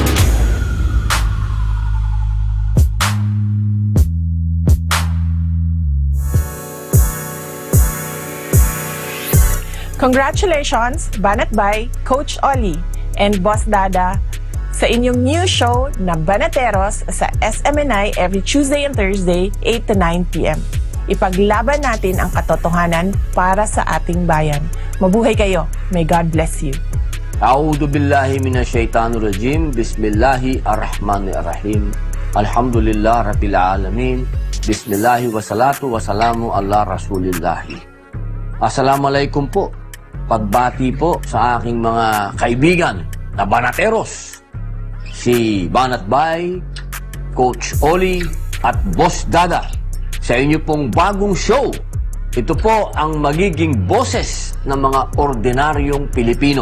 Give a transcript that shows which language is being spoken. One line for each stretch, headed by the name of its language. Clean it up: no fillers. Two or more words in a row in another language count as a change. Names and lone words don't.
English: Congratulations, Banat Bay, Coach Oli, and Boss Dada
Filipino: sa inyong
English: new show na Banateros sa SMNI every Tuesday and Thursday, 8 to 9 p.m.
Filipino: Ipaglaban natin ang katotohanan para sa ating bayan. Mabuhay kayo.
English: May God bless you.
Arabic: أعوذ بالله من الشيطان الرجيم. بسم الله الرحمن الرحيم. الحمد لله رب العالمين. بسم الله والصلاة والسلام على رسول الله.
Filipino: Assalamualaikum po. Pagbati po sa aking mga kaibigan na banateros. Si Banat Bay, Coach Oli at Boss Dada sa inyo pong bagong show. Ito po ang magiging boses ng mga ordinaryong Pilipino.